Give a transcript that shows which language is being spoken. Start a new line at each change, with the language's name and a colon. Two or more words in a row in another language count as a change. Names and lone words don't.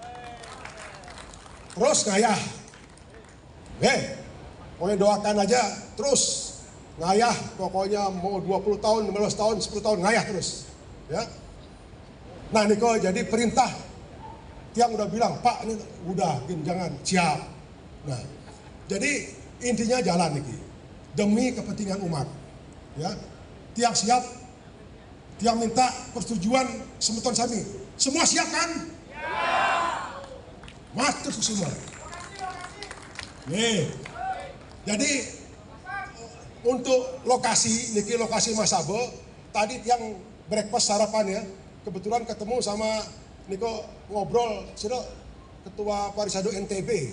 Indonesian: Terus ngayah, pokoknya doakan aja terus ngayah, pokoknya mau 20 tahun, 15 tahun, 10 tahun ngayah terus, ya. Nah, Niko, jadi perintah Tiang udah bilang, Pak ini udah, jangan, siap. Nah, jadi intinya jalan nih, demi kepentingan umat. Ya, Tiang siap, Tiang minta persetujuan
Balinese: semeton sami.
Indonesian: Semua siap kan? Matur semua. Nih, jadi untuk lokasi, niki lokasi Mas Abe, tadi Tiang breakfast sarapan ya, kebetulan ketemu sama Niko ngobrol, sudah Ketua Parisado NTB.